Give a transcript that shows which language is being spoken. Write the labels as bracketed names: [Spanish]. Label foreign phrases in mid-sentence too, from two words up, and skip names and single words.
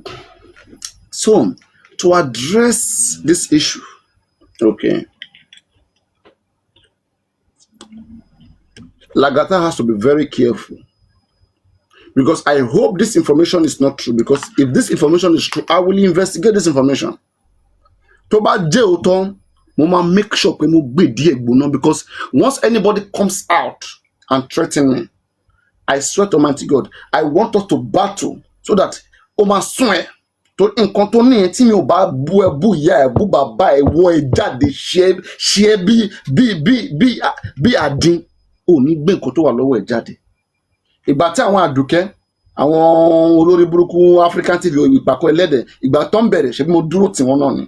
[English] So, to address this issue, okay, Lagata has to be very careful. Because I hope this information is not true. Because if this information is true, I will investigate this information. [Yoruba] Tó bá jẹ́ òótọ́, mo máa [English] make sure [Yoruba] pé mo gbé díẹ̀ gbóná. [English] Because once anybody comes out and threaten me, I swear to Almighty God, I want us to battle so that [Yoruba] ó máa sún ẹ. Tó nǹkan tó ní ẹ tí mi ò bá bú ẹ bú ìyá ẹ bú bàbá ẹ wọ ẹ jáde ṣe bí àdín ò ní gbé nǹkan tó wà lọ́wọ́ ẹ jáde. Ìgbà tí àwọn àdùkẹ́ àwọn olórí burúkú African TV ìpàkọ́ ẹlẹ́dẹ̀ ìgbà tó ń bẹ̀rẹ̀ ṣe bí mo dúró tì wọ́n náà ni.